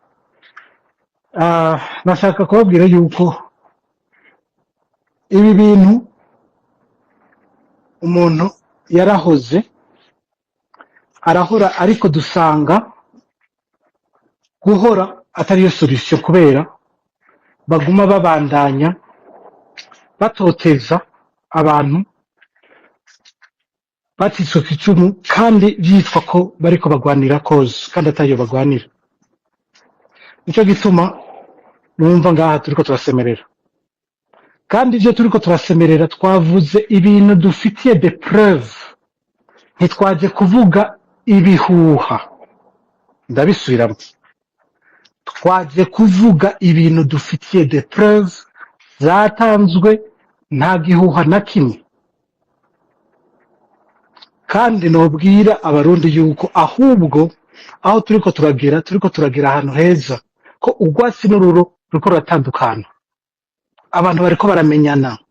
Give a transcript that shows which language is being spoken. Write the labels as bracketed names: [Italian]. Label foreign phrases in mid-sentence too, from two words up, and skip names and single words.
[Rundi] Nashaka kubabwira yuko ibi bintu umuntu yarahoze arahora, ariko dusanga guhora atariyo solution, kubera baguma babandanya batoteza abantu batitswe ku icumu, kandi byitwa ko bariko bagwanira cause kandi atariyo bagwanira. Nico gituma numva ngaha turiko turasemerera, kandi ivyo turiko turasemerera twavuze ibintu dufitiye [French] de preuve, [Rundi] ntitwaje kuvuga ibihuha. Ndabisubiramo, twaje kuvuga ibintu dufitiye [French] de preuve [Rundi] zatanzwe, nta gihuha na kimwe. Kandi nobwira abarundi yuko ahubwo aho turiko turagera ahantu heza, ko urwatsi n'ururo ruriko ruratandukana, abantu bariko baramenyana.